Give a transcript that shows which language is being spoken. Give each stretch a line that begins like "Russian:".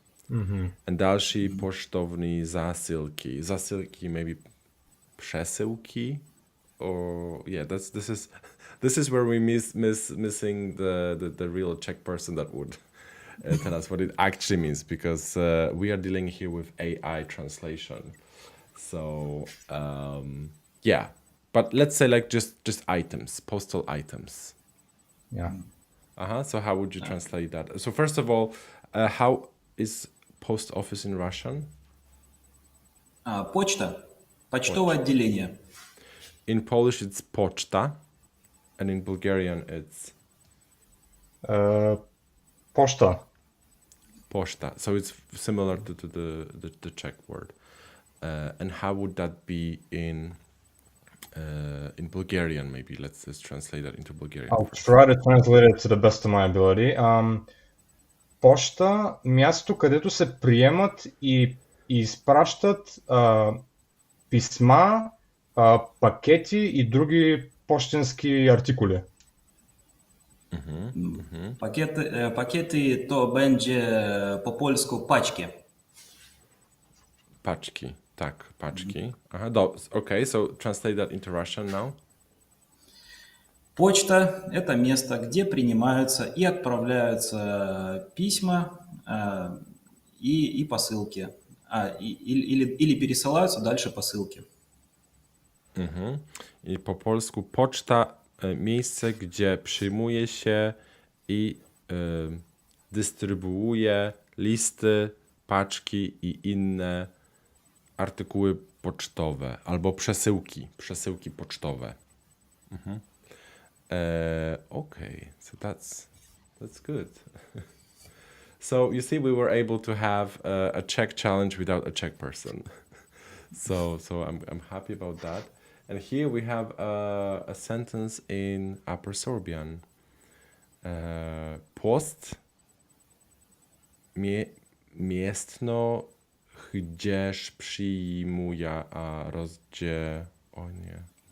Czech: And další poštovní zásilky.
English: Zásilky, maybe przesyłki, or yeah, this is where we missing the real Czech person that would tell us what it actually means, because we are dealing here with AI translation. So yeah, but let's say like just items, postal items. Yeah. So how would you translate that? So first of all, how is post office in Russian?
Russian: Почта. Почтовое отделение.
English: In Polish, it's poczta, and in Bulgarian, it's
Bulgarian: Pošta. pošta.
English: So it's similar to the Czech word. And how would that be in Bulgarian? Maybe let's translate that into Bulgarian. I'll try to translate it to the best of my ability.
Bulgarian: Поща, място, където се приемат и изпращат писма, пакети и други пощенски артикули.
Polish: Pakiety to będzie po polsku paczki. Paczki. Tak, paczki.
English: Okay, so translate that into Russian now.
Russian: Почта – это место, где принимаются и отправляются письма и посылки. Или пересылаются дальше посылки.
Polish: I po polsku poczta, miejsce, gdzie przyjmuje się i dystrybuuje listy, paczki i inne artykuły pocztowe albo przesyłki pocztowe.
English: Okay, so that's good. So you see, we were able to have a Czech challenge without a Czech person. So I'm happy about that. And here we have a sentence in Upper Sorbian. Post miestno gdzieś przyjmuje a o nie.